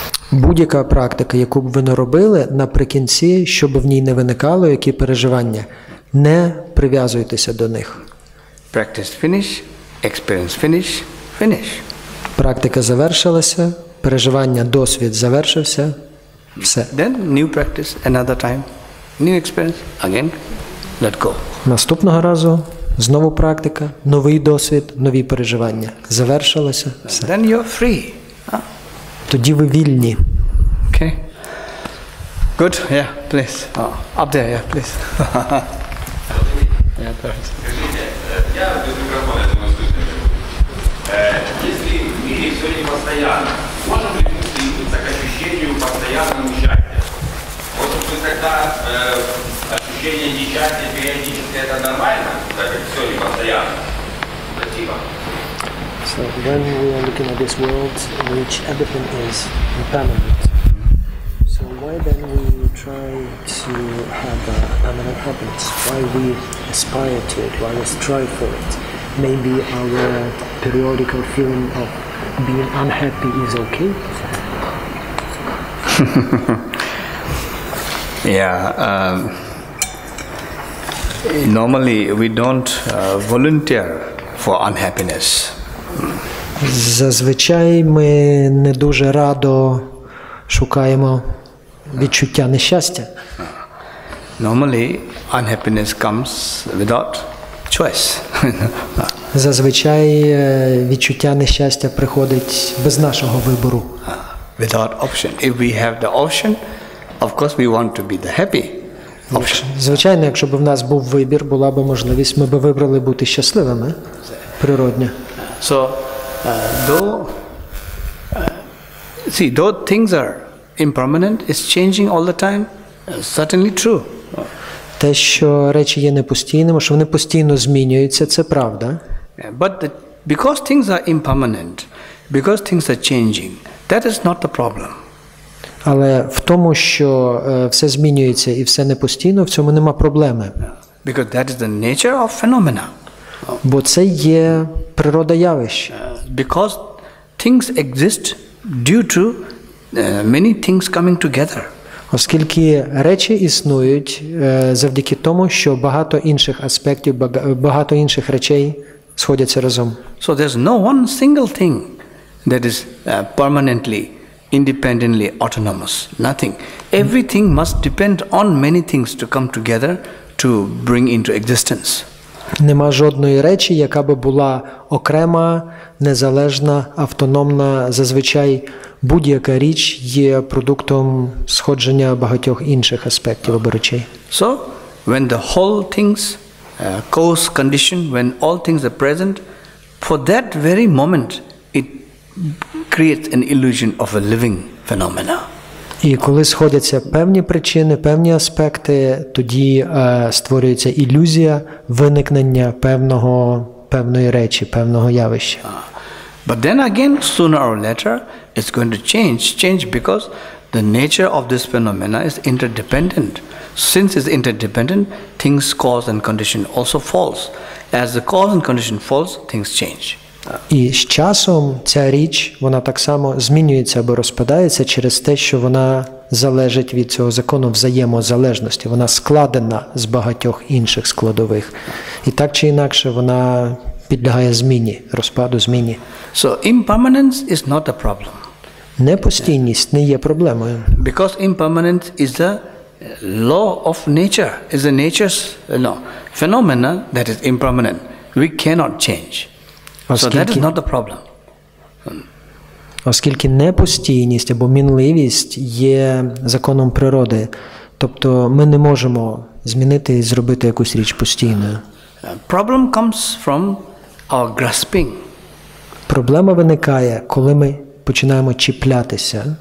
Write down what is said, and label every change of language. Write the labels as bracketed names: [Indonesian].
[Ukrainian] Будь-яка практика, яку б ви не робили, наприкінці, щоб в ній не виникало, які переживання, не прив'язуйтеся до них. [English] Practice finish, experience finish. [Ukrainian] Практика завершилася, переживання, досвід завершився, все. [English] Then new practice, another time, new experience, again, let go. [Ukrainian] Наступного разу знову практика, новий досвід, нові переживання. Завершилося, все. [English] Then you're free. [Ukrainian] Тоді ви вільні. [English] Okay. Good. Yeah, please. Up there, yeah, please. Yeah, perfect. [Russian] Я без микрофона демонстрирую. Если в мире все не постоянно, можем ли мы стремиться к ощущению постоянного счастья? Может быть, тогда ощущение несчастья периодически это нормально, так как все не постоянно? Спасибо. [English] So when we are looking at this world in which everything is impermanent, so why then we try to have permanent happiness? Why we aspire to it? Why we strive for it? Maybe our periodical feeling of being unhappy is okay? Yeah. Normally we don't volunteer for unhappiness. [Ukrainian] Зазвичай ми не дуже радо шукаємо відчуття нещастя. [English] Normally unhappiness comes without choice. [Ukrainian] Зазвичай відчуття нещастя приходить без нашого вибору. [English] Without option. If we have the option, of course we want to be the happy option. [Ukrainian] Звичайно, якщо б в нас був вибір, була б можливість, ми б вибрали бути щасливими. Природньо. [English] So, though things are impermanent, it's changing all the time, certainly true. [Ukrainian] Те, що речі є непостійними, що вони постійно змінюються, це правда. [English] But because things are impermanent, because things are changing, that is not the problem. [Ukrainian] Але в тому, що все змінюється і все непостійно, в цьому нема проблеми. [English] Because that is the nature of phenomena. [Ukrainian] Бо це є природа явищ. [English] Because things exist due to many things coming together. [Ukrainian] Оскільки речі існують завдяки тому, що багато інших аспектів, багато інших речей сходяться разом. [English] So there's no one single thing that is permanently, independently autonomous. Nothing. Everything must depend on many things to come together to bring into existence. [Ukrainian] Нема жодної речі, яка би була окрема, незалежна, автономна. Зазвичай будь-яка річ є продуктом сходження багатьох інших аспектів або речей. [English] So, when the whole things cause condition, when all things are present, for that very moment, it creates an illusion of a living phenomena. [Ukrainian] І коли сходяться певні причини, певні аспекти, тоді створюється ілюзія виникнення певної речі, певного явища. [English] But then again, sooner or later, it's going to change because the nature of this phenomena is interdependent. Since it's interdependent, things cause and condition also falls. As the cause and condition falls, things change. [Ukrainian] І з часом ця річ, вона так само змінюється або розпадається через те, що вона залежить від цього закону взаємозалежності. Вона складена з багатьох інших складових. І так чи інакше вона підлягає зміні, розпаду, зміні. [English] So impermanence is not a problem. [Ukrainian] Непостійність не є проблемою. [English] Because impermanence is the law of nature, is the nature's phenomena that is impermanent. We cannot change. So that is not the problem. [Ukrainian] Оскільки непостійність або мінливість є законом природи, тобто ми не можемо змінити і зробити якусь річ постійною. [English] Problem comes from our grasping. [Ukrainian] Проблема виникає, коли ми починаємо чіплятися.